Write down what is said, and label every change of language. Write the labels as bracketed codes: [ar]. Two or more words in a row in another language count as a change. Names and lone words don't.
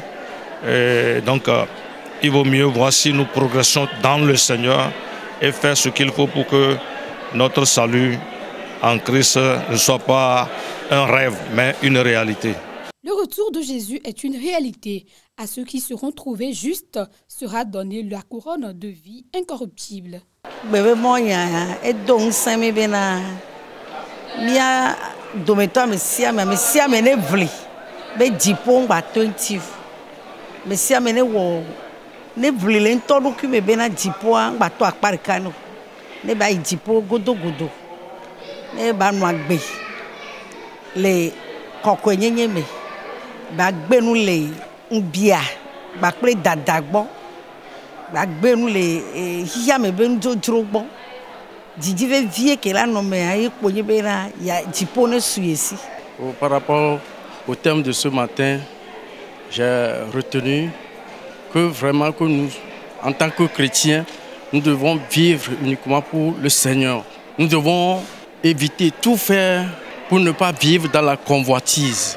[fr] Et donc, il vaut mieux voir si nous progressons dans le Seigneur et faire ce qu'il faut pour que notre salut en Christ ne soit pas un rêve, mais une réalité. Le retour de Jésus est une réalité. À ceux qui seront trouvés justes sera donnée la couronne de vie incorruptible. [ee] Ne vlile ntɔɖo kui me bena dziƒoa ŋgbatɔ akpa ɖeka no ne ba yi dziƒo godogodo ne ba nɔ agbe le kɔkɔenyenye me ba gbe nu le ŋbia kpakple dada gbɔ ba gbe nu le xixia me be ŋdzodzro gbɔ dzidzi vevie ke la nɔ mea ye kponye bena dziƒo ne su esi. [fr] Par rapport au thème de ce matin, j'ai retenu que vraiment que nous, en tant que chrétiens, nous devons vivre uniquement pour le Seigneur. Nous devons éviter tout faire pour ne pas vivre dans la convoitise.